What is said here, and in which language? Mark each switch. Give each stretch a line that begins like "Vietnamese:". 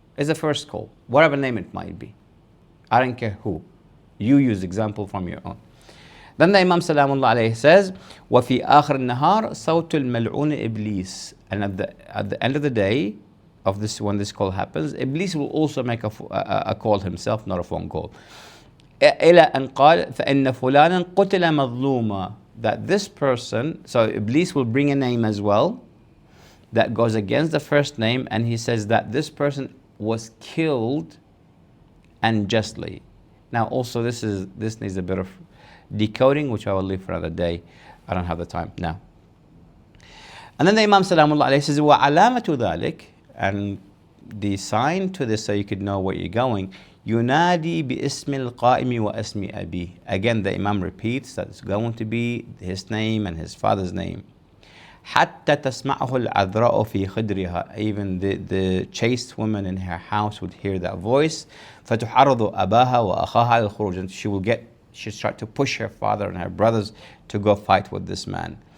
English: It's the first call, whatever name it might be. I don't care who. You use example from your own. Then the Imam Salamullah alayhi says,
Arabic: وَفِي آخر النهار صوت الملعون إبليس.
English: And at the end of the day, of this, when this call happens, Iblis will also make a call himself, not a phone call.
Arabic: إلى أن قال فإن فلانا قتل مظلوما.
English: That this person, so Iblis will bring a name as well that goes against the first name, and he says that this person was killed unjustly. Now also this needs a bit of decoding, which I will leave for another day. I don't have the time now. And then the Imam Salamullah alayhi says,
Arabic: وَعَلَامَةُ ذَلِكَ.
English: And the sign to this, so you could know where you're going,
Arabic: ينادي باسم القائم واسم أبيه.
English: Again, the Imam repeats that it's going to be his name and his father's name.
Arabic: حتى تسمعه العذراء في خدرها.
English: Even the chaste woman in her house would hear that voice.
Arabic: فتحرض أباها وأخاها على الخروج.
English: And she'll start to push her father and her brothers to go fight with this man.